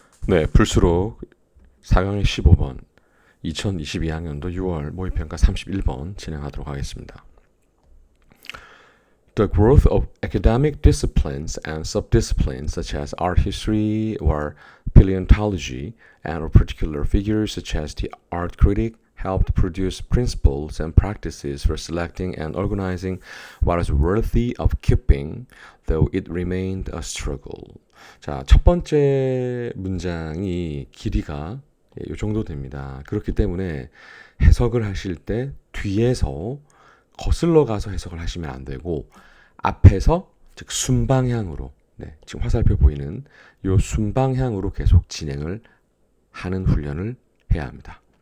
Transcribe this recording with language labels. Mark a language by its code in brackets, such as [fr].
[ko] 네, 불수록 4강의 15번 2022학년도 6월 모의평가 31번 진행하도록 하겠습니다. [en] The growth of academic disciplines and subdisciplines such as art history or paleontology and of particular figures such as the art critic helped produce principles and practices for selecting and organizing what is worthy of keeping, though it remained a struggle. [ko] 자, 첫 번째 문장이 길이가 이 정도 됩니다. 그렇기 때문에 해석을 하실 때 뒤에서 거슬러 가서 해석을 하시면 안 되고 앞에서 즉 순방향으로 지금 화살표 보이는 이 순방향으로 계속 진행을 하는 훈련을 해야 합니다.